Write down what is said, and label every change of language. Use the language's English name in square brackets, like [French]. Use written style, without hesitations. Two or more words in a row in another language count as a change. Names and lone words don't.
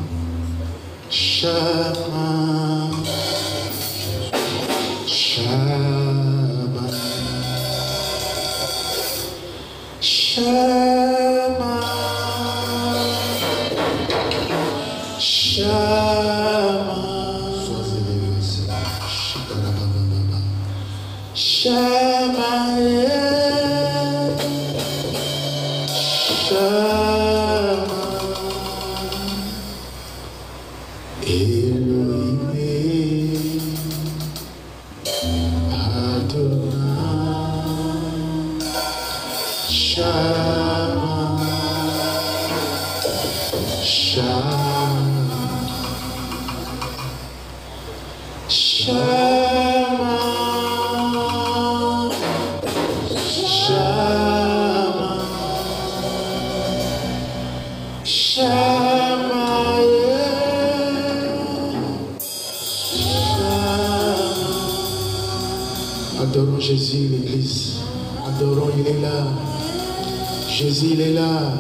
[Hebrew] Shama. Shama. Shama. Shama. [French] Sois élevé, Seigneur. [Hebrew] Shama. Shama. Elohim. Adonai. Shama. Shama. Shama. [French] Adorons Jésus, l'Église. Adorons, il est là. Jésus, il est là.